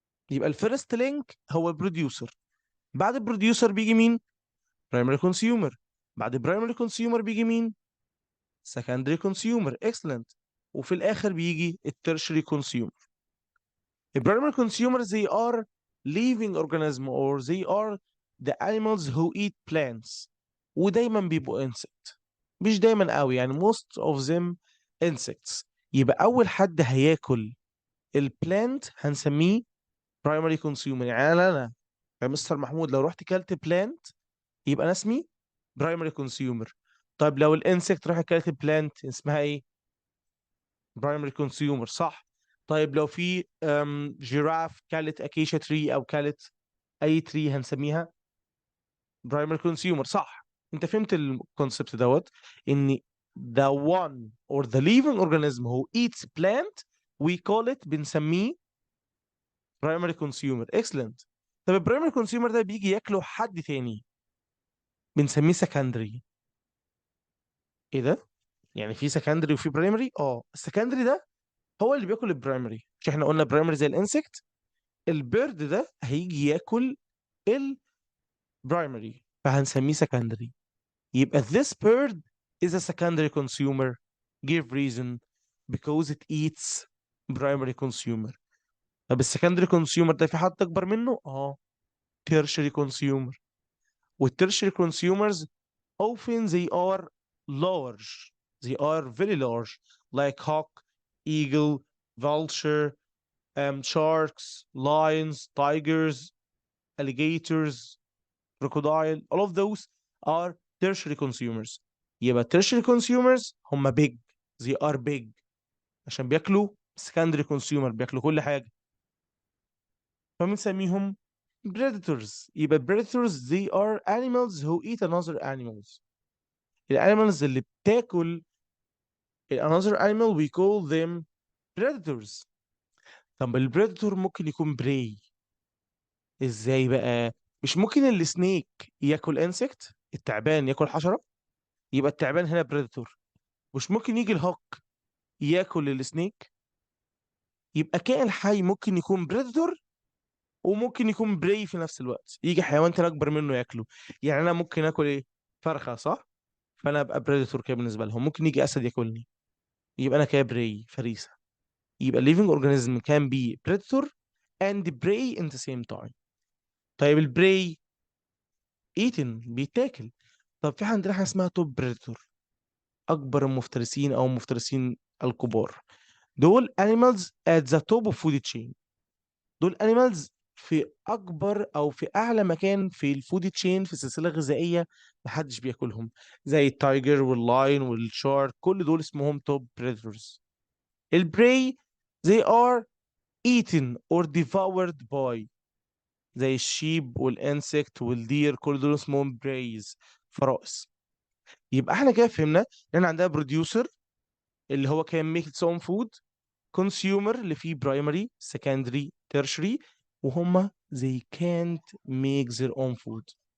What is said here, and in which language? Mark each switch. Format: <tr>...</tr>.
<ar>يبقى الفيرست لينك هو البروديوسر. بعد البروديوسر بيجي مين؟ برايمري كونسيومر. بعد برايمري كونسيومر بيجي مين؟ سكندري كونسيومر. اكسلنت. وفي الاخر بيجي التيرشري كونسيومر.</ar> <en>البرايمري consumer they are living organism or they are the animals who eat plants.</en> <ar>ودايما بيبقوا insect، مش دايما قوي يعني</ar> <en>most of them insects.</en> <ar>يبقى اول حد هياكل البلانت هنسميه primary consumer. يعني انا يا مستر محمود لو رحت كلت بلانت يبقى انا اسمي primary consumer. طيب لو الانسكت راح كلت بلانت اسمها ايه؟ برايمري كونسيومر، صح. طيب لو في جيراف كالت اكيشا تري او كالت اي تري هنسميها برايمري كونسيومر، صح. انت فهمت الكونسبت دوت، ان</ar> <en>the one or the living organism who eats plant we call it بنسميه primary consumer. excellent.</en> <ar>طب البرايمري كونسيومر ده بيجي ياكله حد تاني بنسميه secondary. ايه ده؟ يعني في secondary وفي primary؟ السكندري ده هو اللي بياكل البرايمري. مش احنا قلنا برايمري زي الانسكت؟ البيرد ده هيجي ياكل البرايمري فهنسميه secondary.</ar> <en>يبقى this bird is a secondary consumer. Give reason. Because it eats primary consumer.</en> <ar>طب السكندري كونسيومر ده في حد اكبر منه؟ tertiary consumer.</ar> <en>والtertiary consumers often they are large. They are very large, like hawk, eagle, vulture, sharks, lions, tigers, alligators, crocodile. All of those are tertiary consumers. يبقى tertiary consumers هم big. They are big</en> <ar>عشان بياكلوا secondary consumer بياكلوا كل حاجة فبنسميهم predators.</ar> <en>يبقى predators they are animals who eat another animals. الانيمالز اللي بتاكل another animal we call them predators.</en> <ar>طب البريدتور ممكن يكون براي ازاي بقى؟ مش ممكن السنيك ياكل انسكت، التعبان ياكل حشرة؟ يبقى التعبان هنا بريدتور. مش ممكن يجي الهوك ياكل السنيك؟ يبقى كائن حي ممكن يكون بريدتور وممكن يكون براي في نفس الوقت، يجي حيوان تاني اكبر منه ياكله. يعني انا ممكن اكل ايه؟ فرخة صح؟ فانا ابقى بريدتور كده بالنسبة لهم. ممكن يجي اسد ياكلني يبقى انا كده براي فريسة.</ar> <en>يبقى living organism can be predator and prey in the same time.</en> <ar>طيب البراي eaten بيتاكل. طب في عندنا حاجه اسمها توب بريدتور، اكبر المفترسين او المفترسين الكبار.</ar> <en>دول animals at the top of food chain.</en> <ar>دول animals في اكبر او في اعلى مكان في الفود تشين في السلسله الغذائيه محدش بياكلهم، زي التايجر واللاين والشارك. كل دول اسمهم توب بريدتورز.</ar> <en>البراي they are eaten or devoured by،</en> <ar>زي الشيب والانسكت والدير. كل دول اسمهم برايز، فرائس. يبقى احنا كده فهمنا ان عندنا بروديوسر اللي هو كان ميك اتس اون فود، كونسيومر اللي فيه برايمري سكندري تيرشري، وهم</ar> <en>they can't make their own food.</en>